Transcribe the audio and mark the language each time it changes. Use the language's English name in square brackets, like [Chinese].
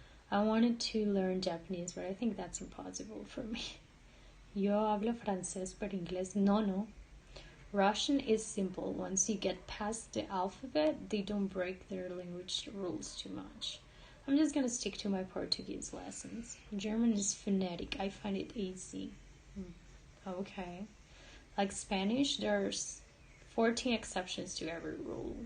[English] I wanted to learn Japanese, but I think that's impossible for me. [Spanish] Yo hablo francés, pero inglés no. [English] Russian is simple. Once you get past the alphabet, they don't break their language rules too much. I'm just gonna stick to my Portuguese lessons. German is phonetic. I find it easy. Okay. Like Spanish, there's 14 exceptions to every rule.